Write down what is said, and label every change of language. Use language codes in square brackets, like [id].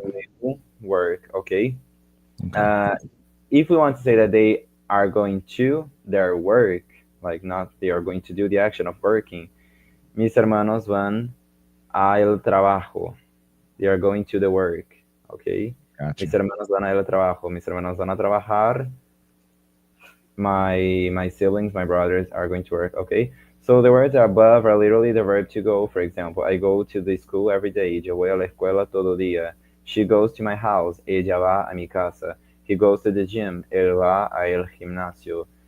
[en] or will work. Okay. Okay. Uh, if we want to say that they are going to their work, like not they are going to do the action of working, [es] mis hermanos van al trabajo. [en] They are going to the work. Okay. Mis Gotcha. [es] hermanos van al trabajo. Mis hermanos van a trabajar. [en] My siblings, my brothers are going to work. Okay. So the words above are literally the verb to go. For example, I go to the school every day. [es] Yo voy a la escuela todo día. [en] She goes to my house. [es] Ella va a mi casa. [en] He goes to the gym. [es] Él va a el gimnasio.